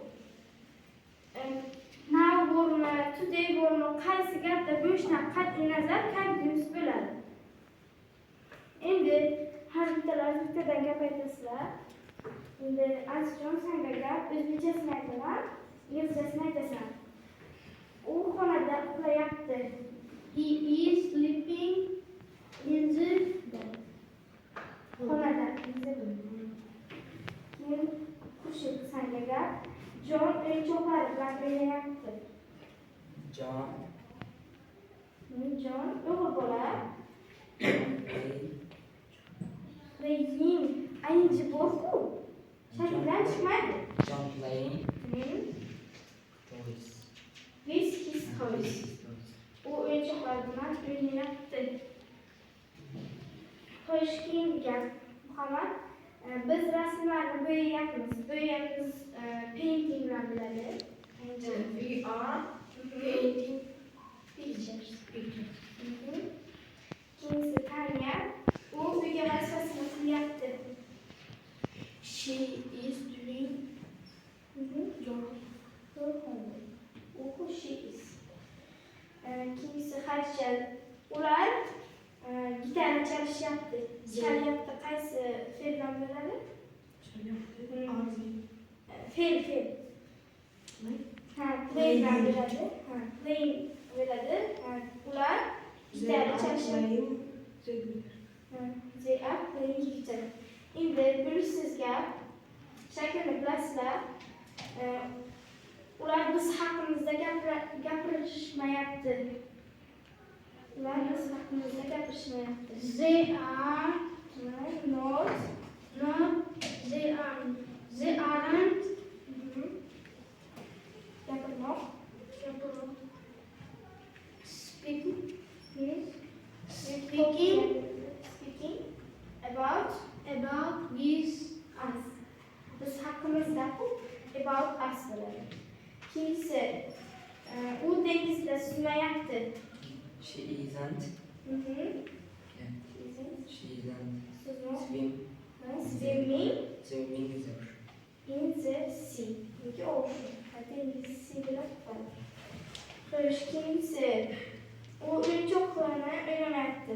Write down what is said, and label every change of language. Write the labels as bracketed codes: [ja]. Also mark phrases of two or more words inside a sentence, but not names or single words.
[uz] Now bormi, today bormi, qaysi gapda bo'lishidan qat'iy nazar continuous bo'ladi. Endi har bittadan gap aytasizlar. Endi Azizjon, senga gap o'zbekchasini aytaman, inglizchasini aytasan. U xonada uxlayapti. [en] He is sleeping in the bed. [uz] Xonada. Keyin qo'shib senga gap. John o'yinchoqlari bilan o'ynayapti. John o'g'il bola. Playing. Ayinchi bor-ku. Shakldan chiqmaydi. [en] John playing Hmm. toys. With his toys. [uz] U o'yinchoqlar bilan o'ynayapti. Xo'sh, keyingi gap Muhammad. Biz rasmlarni bo'yayapmiz. Bo'yayapmiz painting bilan bo'ladi. [en] We are painting pictures. [uz] Keyingisi Tanya. U uyga vazifasini qilyapti. [en] She is doing your homework. U she is. [uz] Keyingisi Xadija. Ular gitara chalishayapti. Chalyapti qaysi fe'l bilan bo'ladi? Fe'l. Play bilan bo'ladi. Playing bo'ladi. Ular gitara chalishayapti. [en] They are playing guitar. [uz] Endi bilishsiz gap. Shaklni bilasizlar. Ular biz haqimizda gapirishmayapti. Ular biz haqimizda gapirishmayapti. [en] They are Not. they aren't [uz] Gapirmoq. [en] speaking Speaking about this us. [uz] Biz haqimizda [en] about us [uz] bo'ladi. Keyingisi u dengizda suzmayapti. [en] She isn't. She isn't swimming In the sea. [uz] Yoki ocean. Dengiz sea bilan qoladi. Xo'sh, keyingisi u o'yinchoqlarni o'ynamayapti.